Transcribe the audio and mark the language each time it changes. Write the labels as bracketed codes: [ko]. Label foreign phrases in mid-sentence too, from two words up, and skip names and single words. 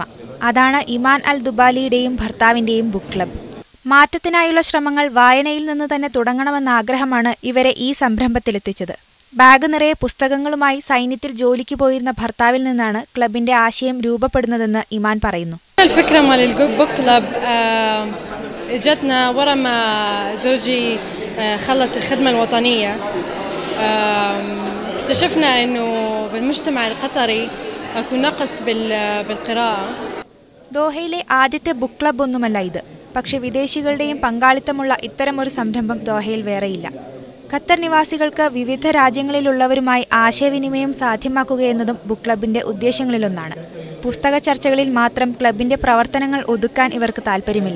[ml] അതാണ് ഇമാൻ അൽ ദുബാലിയുടെയും ഭർത്താവിന്റെയും ബുക്ക് ക്ലബ്ബ്. മാറ്റത്തിനായുള്ള ശ്രമങ്ങൾ വായനയിൽ നിന്ന് തന്നെ തുടങ്ങണമെന്ന ആഗ്രഹമാണ് ഇവരെ ഈ സംരംഭത്തിലെത്തിച്ചത്. ബാഗ് നിറയെ പുസ്തകങ്ങളുമായി സൈന്യത്തിൽ ജോലിക്ക് പോയിരുന്ന ഭർത്താവിൽ നിന്നാണ് ക്ലബിന്റെ ആശയം രൂപപ്പെടുന്നതെന്ന് ഇമാൻ പറയുന്നു. [ar] الفكرة مال [en] the book club [ar] اجتنا ورا ما زوجي خلص الخدمة الوطنية. اكتشفنا انه بالمجتمع القطري اكو نقص بالقراءة. [ml] ദോഹയിലെ ആദ്യത്തെ ബുക്ക് ക്ലബ്ബ് ഒന്നുമല്ല ഇത്. പക്ഷെ വിദേശികളുടെയും പങ്കാളിത്തമുള്ള ഇത്തരമൊരു സംരംഭം ദോഹയിൽ വേറെയില്ല. ഖത്തർ നിവാസികൾക്ക് വിവിധ രാജ്യങ്ങളിലുള്ളവരുമായി ആശയവിനിമയം സാധ്യമാക്കുകയെന്നതും ബുക്ക് ക്ലബിന്റെ ഉദ്ദേശങ്ങളിലൊന്നാണ്. പുസ്തക ചർച്ചകളിൽ മാത്രം ക്ലബിന്റെ പ്രവർത്തനങ്ങൾ ഒതുക്കാൻ ഇവർക്ക് താല്പര്യമില്ല.